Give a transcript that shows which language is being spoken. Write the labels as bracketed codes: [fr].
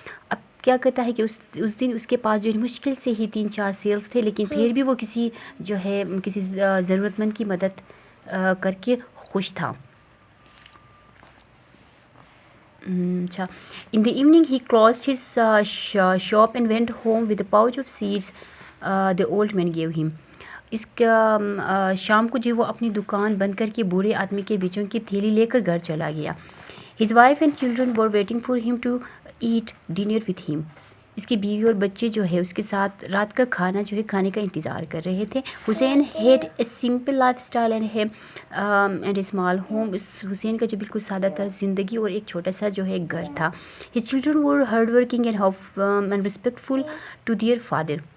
[ur] اب کیا کہتا ہے کہ اس دن اس کے پاس جو مشکل سے ہی 3-4 سیلز تھے، لیکن پھر بھی وہ کسی ضرورت مند کی مدد کر کے خوش تھا. اچھا. [en] In the evening he closed his shop and went home with a pouch of seeds the old man gave him. [ur] اس کا شام کو جو وہ اپنی دکان بند کر کے بوڑھے آدمی کے بیچوں کی تھیلی لے کر گھر چلا گیا. [en] His wife and children were waiting for him to eat dinner with him. [ur] اس کی بیوی اور بچے جو ہے اس کے ساتھ رات کا کھانا جو ہے کھانے کا انتظار کر رہے تھے. [en] Hussain had a simple lifestyle and a small home. [ur] اس حسین کا جو بالکل سادہ تر زندگی اور ایک چھوٹا سا جو ہے گھر تھا. [en] His children were hard working and respectful to their father.